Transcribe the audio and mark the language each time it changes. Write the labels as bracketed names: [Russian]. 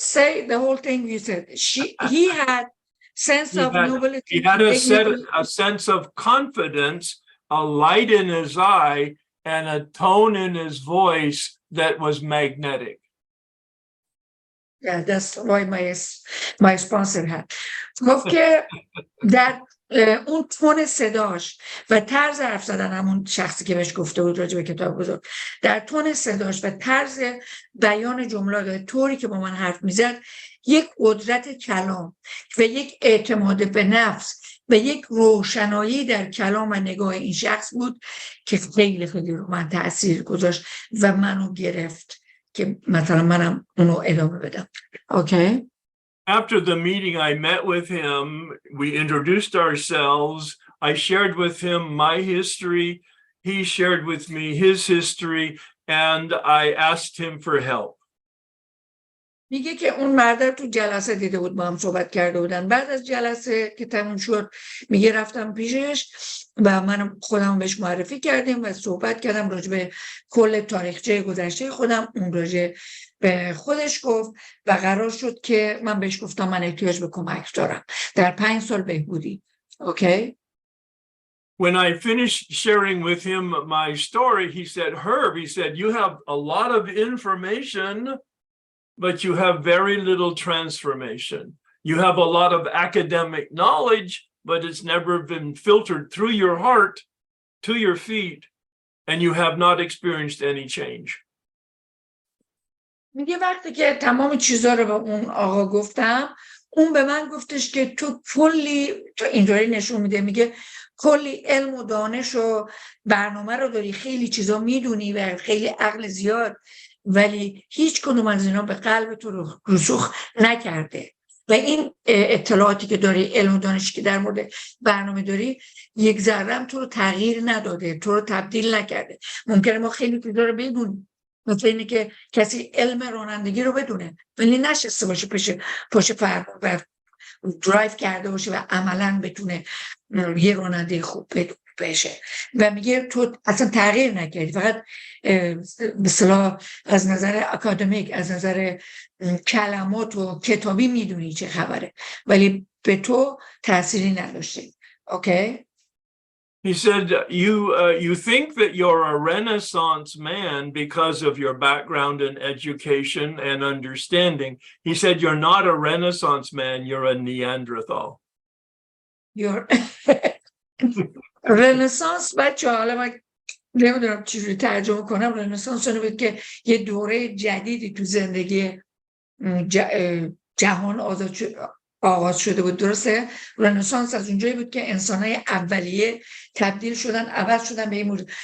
[English] Say the whole thing you said. He had sense of nobility. He had a sense of confidence, a light in his eye, and a tone in his voice that was magnetic. Yeah, that's why my sponsor had. [Persian] گفت که در اون تون صداش و طرز حرف زدن، همون شخصی که بهش گفته بود راجع به کتاب بزرگ، در تون صداش و طرز بیان جملات و طوری که با من حرف میزد، یک قدرت کلام و یک اعتماد به نفس و یک روشنایی در کلام و نگاه این شخص بود که خیلی خیلی رو من تأثیر گذاشت و منو گرفت که مثلا منم اونو ادامه بدم. [English] Okay. After the meeting, I met with him. We introduced ourselves. I shared with him my history. He shared with me his history, and I asked him for help. [Persian] میگه که اون مرد تو جلسه دیده بود، با هم صحبت کرده بودن. بعد از جلسه که تموم شد، میگه رفتم پیشش و من خودم بهش معرفی کردیم و صحبت کردم راجع به کل تاریخچه گذشته خودم. اون راجع به خودش گفت و قرار شد که من بهش گفتم من احتیاج به کمک دارم در 5 سال بهبودی. اوکی؟ [English] When I finished sharing with him my story, he said, Herb, he said, you have a lot of information, but you have very little transformation. You have a lot of academic knowledge, but it's never been filtered through your heart to your feet, and you have not experienced any change. [Persian] میگه وقتی که تمام چیزا رو به اون آقا گفتم، اون به من گفتش که تو کلی، تو اینطوری نشون میده، میگه کلی علم و دانش و برنامه رو داری، خیلی چیزا میدونی و خیلی عقل زیاد، ولی هیچ کدوم از اینا به قلب تو رسوخ نکرده و این اطلاعاتی که داری، علم و دانشی که در مورد برنامه داری، یک ذره هم تو رو تغییر نداده، تو رو تبدیل نکرده. ممکنه ما خیلی چیزا رو بدونیم، مثل اینه که کسی علم رانندگی رو بدونه ولی نشسته باشه پشت فرمان و درایو کرده باشه و عملاً بتونه یه راننده خوب بشه. و میگه تو اصلا تغییر نکردی، فقط به اصطلاح از نظر اکادمیک، از نظر کلمات و کتابی میدونی چه خبره، ولی به تو تأثیری نداشته. اوکی؟ [English] He said, you think that you're a Renaissance man because of your background in education and understanding. He said, you're not a Renaissance man, you're a Neanderthal. [Persian] You're رنسانس بچه ها، حالا من نمیدونم چجوری ترجمه کنم. رنسانس اونو بود که یه دوره جدیدی تو زندگی جهان آغاز شده بود. درسته؟ رنسانس از اونجایی بود که انسان‌های اولیه تبدیل شدن، عوض شدن به این موجود.